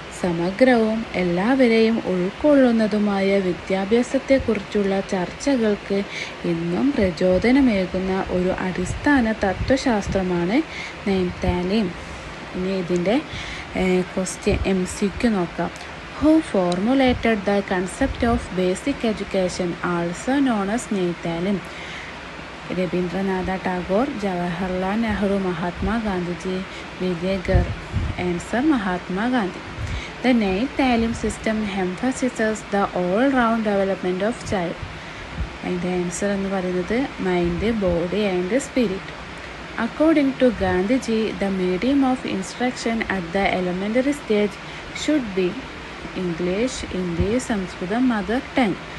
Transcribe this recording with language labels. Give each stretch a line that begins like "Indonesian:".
Malayalam: സമഗ്രവും എല്ലാവരെയും ഉൾക്കൊള്ളുന്നതുമായ വിദ്യാഭ്യാസത്തെക്കുറിച്ചുള്ള ചർച്ചകൾക്ക് ഇന്നും പ്രചോദനമേകുന്ന ഒരു അടിസ്ഥാന തത്വശാസ്ത്രമാണ് നൈനിറ്റാലിയം. ഇനി ഇതിൻ്റെ ക്വസ്റ്റ്യൻ MCQ നോക്കാം.
English: Who formulated the concept of basic education, also known as നൈനിറ്റാലിയം?
Malayalam: Rabindranath Tagore, Jawaharlal Nehru, Mahatma Gandhiji, വിജയഗർ. Answer Mahatma Gandhi.
English: The Nainital system emphasizes the all-round development of child.
Malayalam: അതിൻ്റെ ആൻസർ എന്ന് പറയുന്നത്
English: Mind, body and spirit. According to Gandhiji, the medium of instruction at the elementary stage should be English, Hindi, Sanskrit, mother tongue.